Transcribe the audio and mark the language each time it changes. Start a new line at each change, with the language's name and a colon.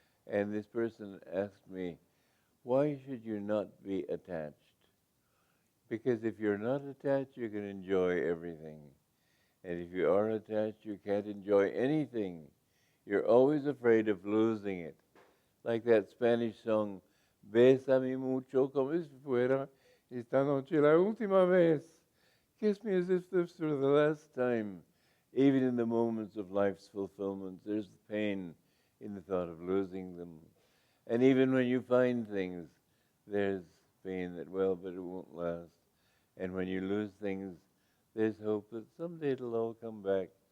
English: And this person asked me, why should you not be attached? Because if you're not attached, you can enjoy everything. And if you are attached, you can't enjoy anything. You're always afraid of losing it. Like that Spanish song,
Spanish: Bésame mucho como si fuera esta noche la última vez.
English: Kiss me as if this were the last time. Even in the moments of life's fulfillment, there's pain in the thought of losing them. And even when you find things, there's pain that, well, but it won't last. And when you lose things, there's hope that someday it'll all come back.